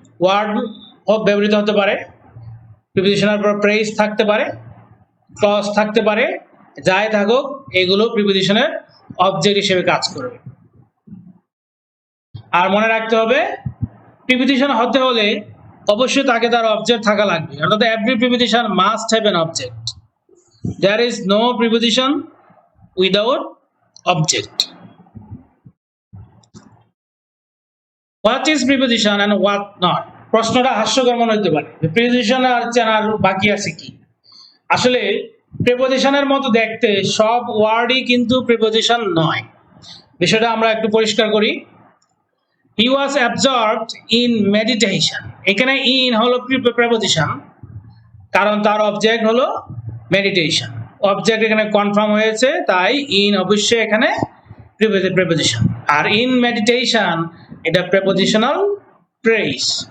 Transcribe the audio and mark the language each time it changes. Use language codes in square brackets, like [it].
[bn] Word ব্যবহৃত হতে পারে, প্রিপোজিশনের পর ফ্রেজ থাকতে পারে, ক্লজ থাকতে পারে, যাই থাকুক এগুলো প্রিপোজিশনের অবজেক্ট হিসেবে কাজ করবে। আর মনে রাখতে হবে প্রিপোজিশন হতে হলে অবশ্যই তাকে তার অবজেক্ট থাকা লাগবে, অর্থাৎ [en] Every preposition must have an object. There is no preposition without object. What is preposition and what not? [bn] প্রশ্নটা হাস্যকর মনে হতে পারে, প্রিপোজিশন আর চেনার বাকি আছে কি? আসলে প্রিপোজিশনের মতো দেখতে সব ওয়ার্ডই কিন্তু প্রিপোজিশন নয়। বিষয়টা আমরা একটু পরিষ্কার করি। [en] He was absorbed in meditation. [bn] এখানে in হলো প্রিপোজিশন, কারণ তার অবজেক্ট হলো মেডিটেশন। অবজেক্ট এখানে কনফার্ম হয়েছে, তাই ইন অবশ্যই এখানে প্রিপোজিশন। আর ইন মেডিটেশন এটা প্রিপোজিশনাল ফ্রেজ।